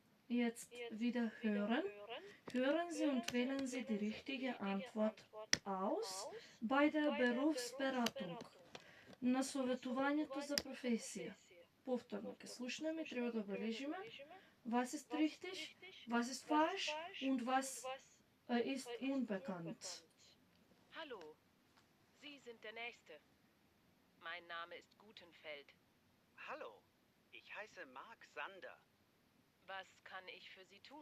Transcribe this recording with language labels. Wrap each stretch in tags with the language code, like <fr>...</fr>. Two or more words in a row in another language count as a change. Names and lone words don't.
<de>jetzt wieder hören. Hören Sie und wählen Sie die richtige Antwort aus bei der Berufsberatung.</de> <mk>На советувањето за професија. Повторно ќе слушнеме, треба да бележиме</mk> <de>was ist richtig, was ist falsch und was ist unbekannt. Hallo, Sie sind der Nächste. Mein Name ist Gutenfeld. Hallo, ich heiße Mark Sander. Was kann ich für Sie tun?</de>